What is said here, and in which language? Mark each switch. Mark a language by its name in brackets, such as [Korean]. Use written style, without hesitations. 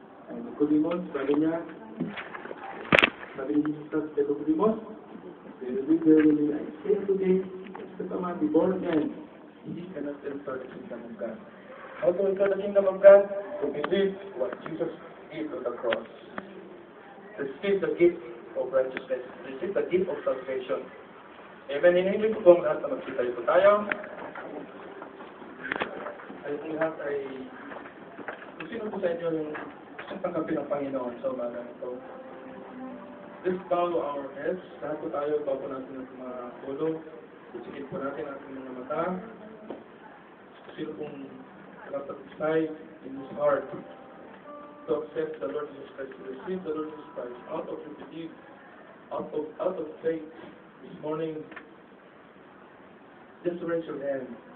[English] And Nicodemus, [Filipino] sabi niya, sabi ni Jesus kay Nicodemus, [English] verily, I say today, except a man be born again, he cannot enter the kingdom of God. How to enter the kingdom of God? To believe what Jesus did on the cross. Receive the gift of righteousness. Receive the gift of salvation. Amen. [Filipino] Inihili ko pong lahat na magsitayo po tayo. Ay kung lahat ay kung sino po sa inyo yung gusto tanggapin ng Panginoon sa umaga nito. [English] Let's bow our heads. [Filipino] Lahat po tayo, bow po natin ang mga ulo. Isikip po natin ang ating mga mata. Sino pong nakapag-decide [English] in his heart to accept the Lord Jesus Christ, to receive the Lord Jesus Christ out of your belief, out of faith this morning, just raise your hand.